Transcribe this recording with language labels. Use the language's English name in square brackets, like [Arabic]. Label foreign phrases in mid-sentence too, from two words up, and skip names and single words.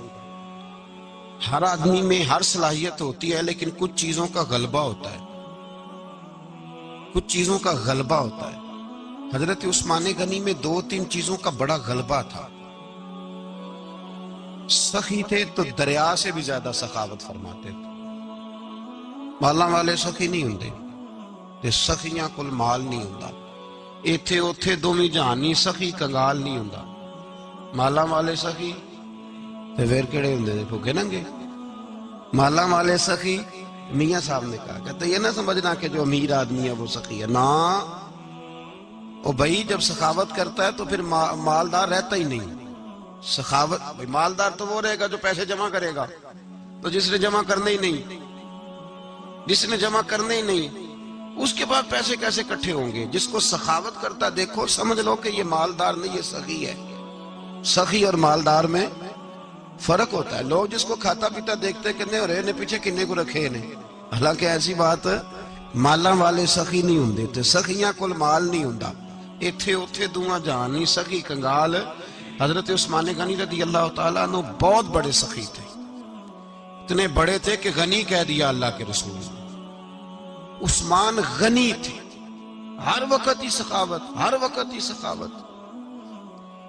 [Urdu] ہر آدمی میں ہر صلاحیت ہوتی ہے، لیکن کچھ چیزوں کا غلبہ ہوتا ہے، کچھ چیزوں کا غلبہ ہوتا ہے۔ حضرت عثمان غنی میں 2-3 چیزوں کا بڑا غلبہ تھا۔ سخی تھے تو دریا سے بھی زیادہ سخاوت فرماتے تھے۔ [Punjabi] مالاں والے سخی نہیں ہوندے تے سخیاں کل مال نہیں ہوندا، ایتھے اوتھے دوویں جہان نہیں سخی کنگال نہیں ہوندا۔ مالاں والے سخی تے پھر کیڑے ہوندے نے؟ بھوکے ننگے۔ [Urdu] مالاں والے سخی میاں صاحب نے کہا، کہتے یہ نہ سمجھنا کہ جو امیر آدمی ہے وہ سخی ہے، نا او بھائی جب سخاوت کرتا ہے تو پھر مالدار رہتا ہی نہیں۔ سخاوت مالدار تو وہ رہے گا جو پیسے جمع کرے گا، تو جس نے جمع کرنے ہی نہیں، جس نے جمع کرنے ہی نہیں اس کے بعد پیسے کیسے اکٹھے ہوں گے؟ جس کو سخاوت کرتا دیکھو سمجھ لو کہ یہ مالدار نہیں، یہ سخی ہے۔ سخی اور مالدار میں فرق ہوتا ہے۔ لوگ جس کو کھاتا پیتا دیکھتے [Punjabi] کنے اور نے پیچھے کنے کو رکھے نے، حالانکہ ایسی بات مالاں والے سخی نہیں ہوندے تے سخیاں کل مال نہیں ہوندا، ایتھے اوتھے دوواں جہان نہیں سخی کنگال۔ [Urdu] حضرت عثمان غنی رضی اللہ تعالیٰ عنہ بہت بڑے سخی تھے، اتنے بڑے تھے کہ غنی کہہ دیا اللہ کے رسول نے۔ عثمان غنی تھے، ہر وقت ہی سخاوت، ہر وقت ہی سخاوت۔